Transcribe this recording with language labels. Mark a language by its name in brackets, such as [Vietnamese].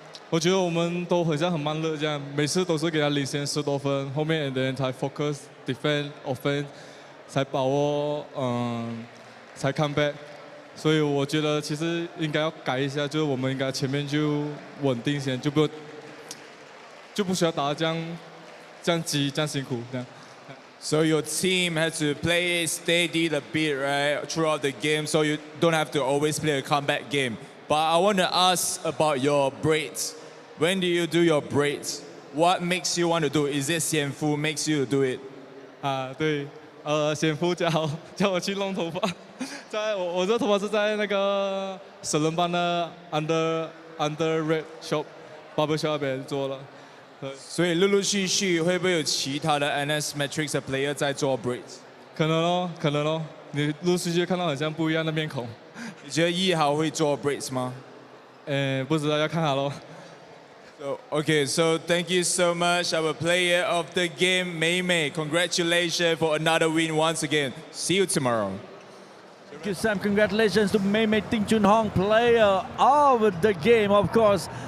[Chinese] 我觉得我们都很像很慢热这样，每次都是给他领先10多分，后面 [English] and then [Chinese] 才 [English] focus defense offense， [Chinese] 才把握才 [English] come back。 [Chinese] 所以我觉得其实应该要改一下，就是我们应该前面就稳定先，就不需要打得这样急这样辛苦这样。 [English] So your team has to play steady the beat, right, throughout the game, so you don't have to always play a comeback game. But I want to ask about your breaks. When do you do your breaks? What makes you want to do it? Is it Xian Fu makes you do it? [Chinese] 对，xian fu 叫我去弄头发，在我这头发是在那个省人班的 [English] under red shop barber shop [Chinese] 那边做了。所以陆陆续续会不会有其他的 NS Matrix 的 player 在做 breaks？可能咯，你陆续续看到很像不一样的面孔。你觉得一豪会做 breaks 吗？不知道，要看他咯。 [English] So thank you so much, our player of the game, Mei Mei. Congratulations for another win once again. See you tomorrow. Thank you, Sam. Congratulations to Mei Mei Ting Chun Hong, player of the game, of course.